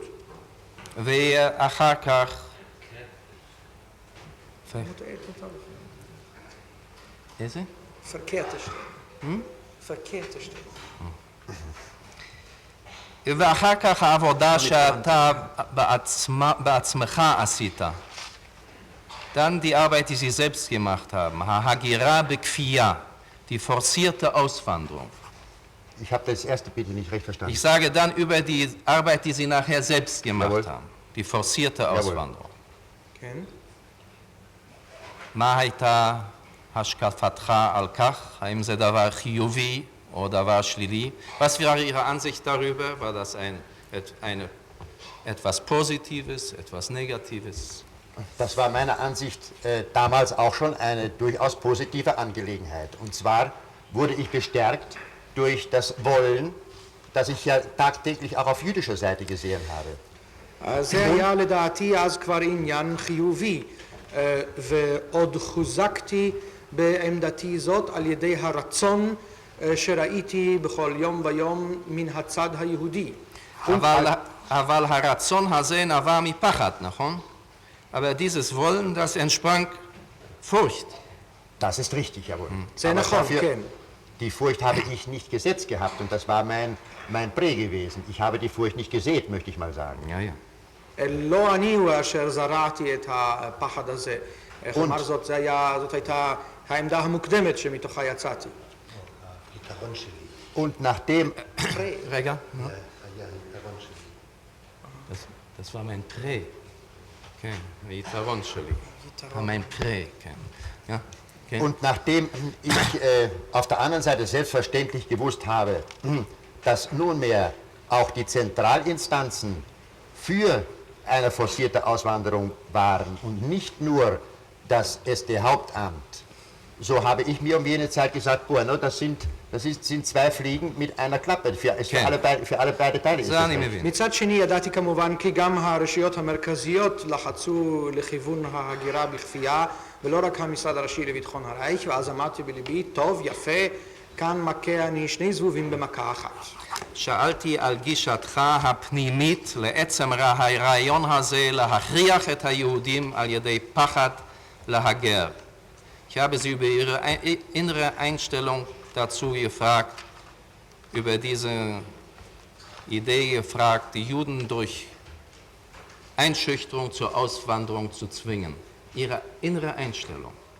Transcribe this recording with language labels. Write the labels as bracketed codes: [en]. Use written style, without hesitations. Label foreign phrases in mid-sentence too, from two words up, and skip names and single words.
[he] ואחר כך... איזה? [de] verkehrte Stelle. [he] ואחר כך העבודה שאתה בעצמך עשית. [de] Dann die Arbeit, die Sie selbst gemacht haben, [he] הגירה בכפייה, [de] die forcierte Auswanderung. Ich habe das erste bitte nicht recht verstanden. Ich sage dann über die Arbeit, die Sie nachher selbst gemacht haben, die forcierte Auswanderung. [he] כן. מה הייתה השקפתך על כך? האם זה דבר חיובי או דבר שלילי? [de] Was war Ihre Ansicht darüber? War das etwas Positives, etwas Negatives? Das war meiner Ansicht damals auch schon eine durchaus positive Angelegenheit. Und zwar wurde ich bestärkt durch das Wollen, das ich ja tagtäglich auch auf jüdischer Seite gesehen habe. [he] זה היה לדעתי אז כבר עניין חיובי, ועוד חוזקתי בעמדתי זאת על ידי הרצון שראיתי בכל יום ויום מן הצד היהודי. אבל הרצון הזה נבע מפחד, נכון? [de] Aber dieses Wollen, das entsprang Furcht. Das ist richtig, jawohl. [he] זה נכון, כן. [de] Die Furcht habe ich nicht gesetzt gehabt und das war mein Prä gewesen. Ich habe die Furcht nicht gesät, möchte ich mal sagen. Ja, ja. [he] לא אני הוא אשר זרעתי את הפחד הזה. איך אמר זאת? זאת הייתה העמדה המוקדמת שמתוכה יצאתי. הפתרון שלי. [de] Und nachdem... רגע. Das war mein Prä. [he] כן, היתרון שלי. [de] mein Prä, כן. Ja, okay. Und nachdem ich auf der anderen Seite selbstverständlich gewusst habe, dass nunmehr auch die Zentralinstanzen für eine forcierte Auswanderung waren und nicht nur das SD-Hauptamt, so habe ich mir um jene Zeit gesagt, bueno, das sind zwei Fliegen mit einer Klappe, für alle beide Teile. [he] זה אני מבין. מצד שני ידעתי כמובן כי גם הרשויות המרכזיות לחצו לכיוון ההגירה בכפייה ולא רק המשרד הראשי לביטחון הרייך, ואז אמרתי בליבי, טוב, יפה, כאן מכה אני שני זבובים במכה אחת. שאלתי על גישתך הפנימית לעצם הרעיון הזה להכריח את היהודים על ידי פחד להגר. [de] Ich habe Sie über Ihre innere Einstellung dazu gefragt, über diese Idee gefragt, die Juden durch Einschüchterung zur Auswanderung zu zwingen. Ihre innere Einstellung.